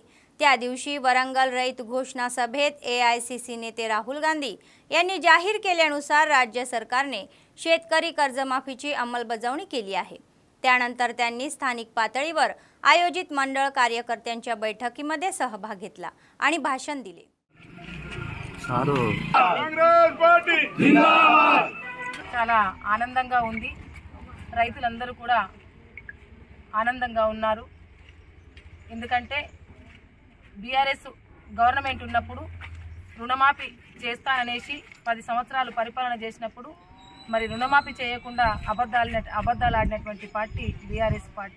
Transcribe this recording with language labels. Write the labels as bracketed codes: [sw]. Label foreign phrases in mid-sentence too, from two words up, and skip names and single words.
[mr] त्या दिवशी वरंगल रैत घोषणा सभेत एआयसीसी नेते राहुल गांधी यांनी जाहीर केल्यानुसार राज्य सरकारने शेतकरी कर्जमाफीची अंमलबजावणी केली आहे। त्यानंतर त्यांनी स्थानिक पातळीवर आयोजित मंडळ कार्यकर्त्यांच्या बैठकीमध्ये सहभाग घेतला आणि भाषण दिले। [hi] कांग्रेस पार्टी जिंदाबाद। [te] చాలా ఆనందంగా ఉంది। రైతులందరూ కూడా ఆనందంగా ఉన్నారు। ఎందుకంటే బీఆర్ఎస్ గవర్నమెంట్ ఉన్నప్పుడు రుణమాఫీ చేస్తాననేసి 10 సంవత్సరాలు పరిపాలన చేసినప్పుడు మరి రుణమాఫీ చేయకుండా అబద్ధాలు ఆడినటువంటి పార్టీ బీఆర్ఎస్ పార్టీ।